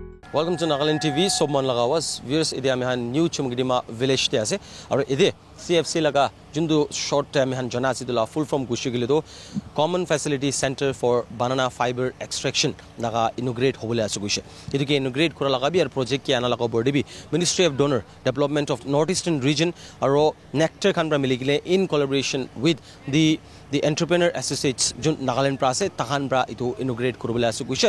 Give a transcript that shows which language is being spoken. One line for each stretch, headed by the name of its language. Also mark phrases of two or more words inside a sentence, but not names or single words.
English: Welcome to Nagaland TV.
Naga Pidgin: Sobman lagawas. Viewers, ide ami han new chumgidima village te ase. Aru ide CFC laga jundu
English: short time
Naga Pidgin: han jana sidula
English: full form
Naga Pidgin: gushigile do
English: Common Facility Center for Banana Fiber Extraction
Naga Pidgin: laga inaugurate hobole ase guishe. Iduke inaugurate kora laga bi ar project ki ana laga body bi Ministry of Donor Development of Northeastern Region aru Nectar khan pra miligile
English: in collaboration with the entrepreneur associates
Naga Pidgin: jun Nagaland pra ase tahan pra itu inaugurate korobole ase guishe.